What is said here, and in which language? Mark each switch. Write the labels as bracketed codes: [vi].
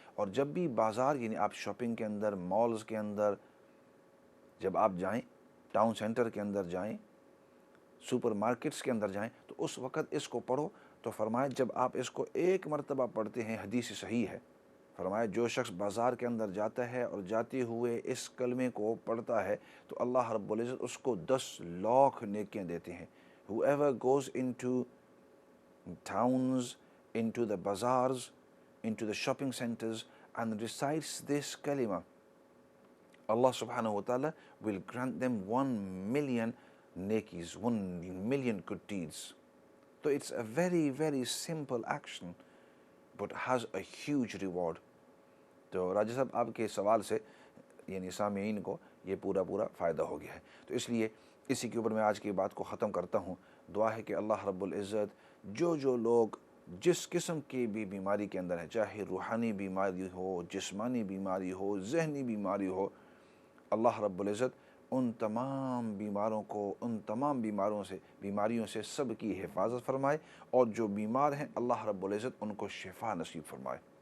[ur] اور جب بھی بازار، یعنی آپ شاپنگ کے اندر، مالز کے اندر جب آپ جائیں، ٹاؤن سینٹر کے اندر جائیں، سپر مارکیٹس کے اندر جائیں، تو اس وقت اس کو پڑھو. تو فرمایا جب آپ اس کو 1 مرتبہ پڑھتے ہیں، حدیث صحیح ہے، فرمایا جو شخص بازار کے اندر جاتا ہے اور جاتے ہوئے اس کلمے کو پڑھتا ہے تو اللہ رب العزت اس کو 10 لاکھ نیکیاں دیتے ہیں. [en] Whoever goes into towns, into the bazaars, into the shopping centers and recites this kalima, Allah subhanahu wa ta'ala will grant them 1 million nekis, 1 million good deeds. So it's a very, very simple action, but has a huge reward. [ur] تو راجہ صاحب آپ کے سوال سے یعنی سامعین کو یہ پورا فائدہ ہو گیا ہے. تو اس لیے اسی کے اوپر میں آج کی بات کو ختم کرتا ہوں. دعا ہے کہ اللہ رب العزت جو لوگ جس قسم کی بھی بیماری کے اندر ہے، چاہے روحانی بیماری ہو، جسمانی بیماری ہو، ذہنی بیماری ہو، اللہ رب العزت ان تمام بیماروں کو، ان تمام بیماریوں سے سب کی حفاظت فرمائے، اور جو بیمار ہیں اللہ رب العزت ان کو شفا نصیب فرمائے.